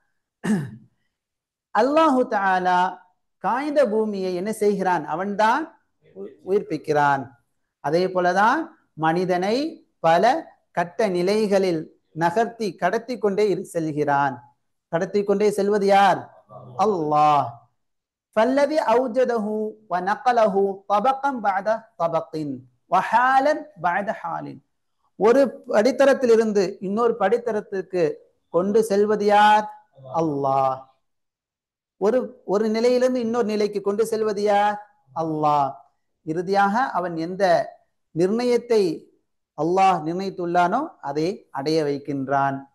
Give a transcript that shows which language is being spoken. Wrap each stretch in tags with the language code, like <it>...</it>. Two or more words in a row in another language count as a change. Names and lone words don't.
<ta>அல்லாஹு தாலா காய்ந்த பூமியை என்ன செய்கிறான்? அவன்தான் உயிர்ப்பிக்கிறான். அதே போலதான் மனிதனை பல கட்ட நிலைகளில் நகர்த்தி கடத்தி கொண்டே செல்கிறான். கடத்தி கொண்டே செல்வது யார்? அல்லாஹ்.</ta> <ar>فالذي أوجده ونقله طبقا بعد طبق وحالا بعد حال</ar> <ta>ஒரு படித்தரத்திலிருந்து இன்னொரு படித்தரத்துக்கு கொண்டு செல்வது யார்? அல்லாஹ். ஒரு நிலையிலிருந்து இன்னொரு நிலைக்கு கொண்டு செல்வது யார்? அல்லாஹ். இறுதியாக அவன் எந்த நிர்ணயத்தை அல்லாஹ் நிர்ணயித்துள்ளானோ அதை அடைய வைக்கின்றான்.</ta>